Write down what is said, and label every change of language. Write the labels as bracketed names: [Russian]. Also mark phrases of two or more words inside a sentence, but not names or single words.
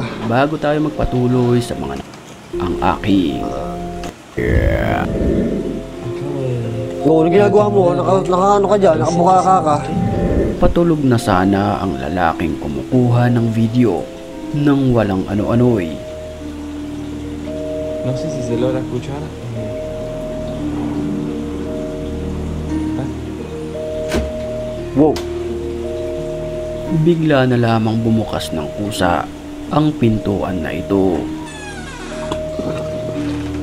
[Filipino] Bago tayo magpatuloy sa mga ang aking Oo, ano ginagawa mo? Naka ano ka dyan? Nakabuka ka. patulog na sana ang lalaking kumukuha ng video nang walang ano-ano'y. [Spanish] No sé si se logra escuchar. Wow. [Filipino] Bigla na lamang bumukas ng kusa ang pintuan na ito.